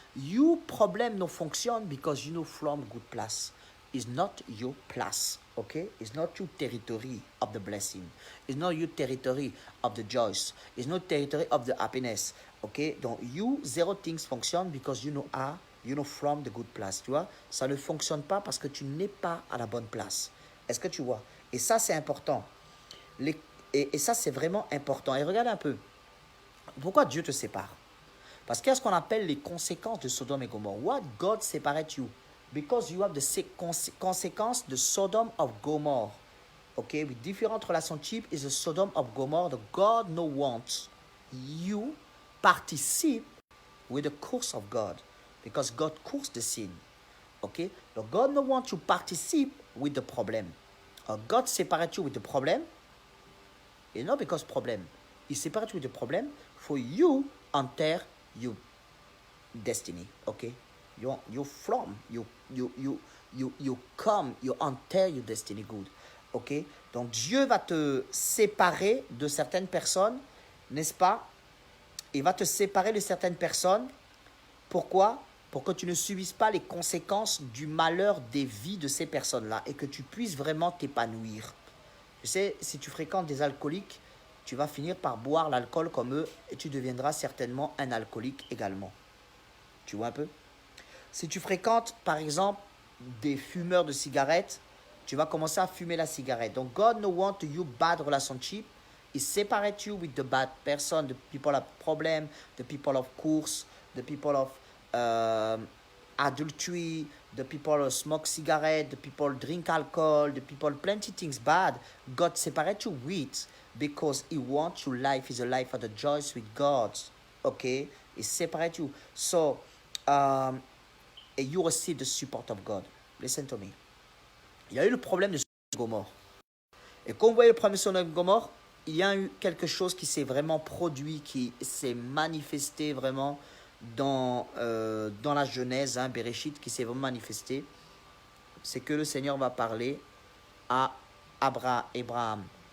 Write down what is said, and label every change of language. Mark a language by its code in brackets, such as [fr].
[en] You problem no function because you know from good place. It's not your place, okay? It's not your territory of the blessing. It's not your territory of the joys. It's not territory of the happiness, okay? Donc, zero things function because you know from the good place, [fr] tu vois? Ça ne fonctionne pas parce que tu n'es pas à la bonne place. Est-ce que tu vois? Et ça, c'est important. Et ça, c'est vraiment important. Et regarde un peu. Pourquoi Dieu te sépare? Parce qu'il y a ce qu'on appelle les conséquences de Sodome et Gomorrhe. [en] What God separate you? Because you have the consequences de Sodom of Gomorrah. Okay, with different relationship is the Sodom of Gomorrah. The God no wants you participate with the curse of God. Because God cursed the sin. Okay? So God no wants you participate with the problem. God separate you with the problem. It's not because problem. He separates you with the problem for you enter you. destiny. Okay, you from you come, you enter your destiny good. [fr] Ok, donc Dieu va te séparer de certaines personnes, n'est-ce pas? Il va te séparer de certaines personnes. Pourquoi? Pour que tu ne subisses pas les conséquences du malheur des vies de ces personnes-là et que tu puisses vraiment t'épanouir. Tu sais, si tu fréquentes des alcooliques, tu vas finir par boire l'alcool comme eux et tu deviendras certainement un alcoolique également. Tu vois un peu? Si tu fréquentes, par exemple, des fumeurs de cigarettes, tu vas commencer à fumer la cigarette. [en] Donc, God no want you bad relationship. He separate you with the bad person, the people of problem, the people of course, the people of adultery, the people who smoke cigarette, the people drink alcohol, the people plenty things bad. God separate you with because He wants your life is a life of the joys with God. Okay? He separate you. So, and you receive the support of God. Listen to me. [fr] Il y a eu le problème de Sodome et Gomorrhe. Et quand vous voyez le problème de Sodome et Gomorrhe, il y a eu quelque chose qui s'est vraiment produit, qui s'est manifesté vraiment dans la Genèse, hein, Bereshit, qui s'est vraiment manifesté. C'est que le Seigneur va parler à Abraham.